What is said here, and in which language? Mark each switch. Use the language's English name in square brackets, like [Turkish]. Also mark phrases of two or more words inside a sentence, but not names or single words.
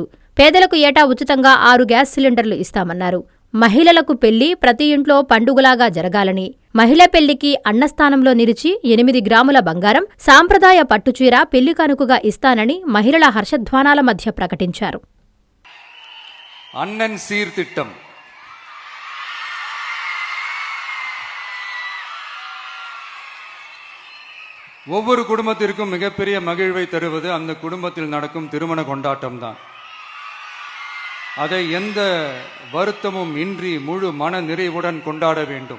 [Telugu] పేదలకు ఏటా ఉచితంగా 6 గ్యాస్ సిలిండర్లు ఇస్తామన్నారు. మహిళలకు పెళ్లి ప్రతి ఇంట్లో పండుగలాగా జరగాలని, మహిళ పెళ్లికి అన్నస్థానంలో నిలిచి 8 గ్రాముల బంగారం, సాంప్రదాయ పట్టుచీర పెళ్లి కానుకగా ఇస్తానని మహిళల హర్షధ్వానాల మధ్య ప్రకటించారు. [Tamil] அண்ணன் சீர்திட்டம் ஒவ்வொரு குடும்பத்திற்கும் மிகப்பெரிய மகிழ்வை தருவது அந்த குடும்பத்தில் நடக்கும் திருமண கொண்டாட்டம் தான். அதை எந்த வருத்தமும் இன்றி முழு மன நிறைவுடன் கொண்டாட வேண்டும்.